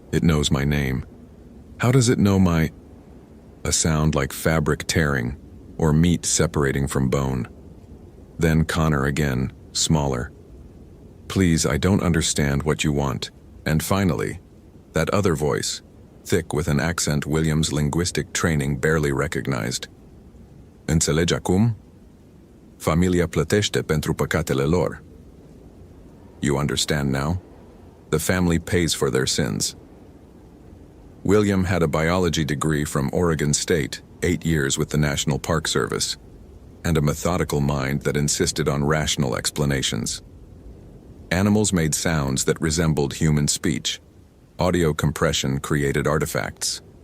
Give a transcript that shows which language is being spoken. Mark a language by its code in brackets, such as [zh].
[en] It knows my name. How does it know my... A sound like fabric tearing, or meat separating from bone. Then Connor again, smaller. Please, I don't understand what you want. And finally, that other voice, thick with an accent William's linguistic training barely recognized. [ro] Înțelegi acum? Familia plătește pentru păcatele lor. [en] You understand now? The family pays for their sins. William had a biology degree from Oregon State, 8 years with the National Park Service, and a methodical mind that insisted on rational explanations. Animals made sounds that resembled human speech. Audio compression created artifacts.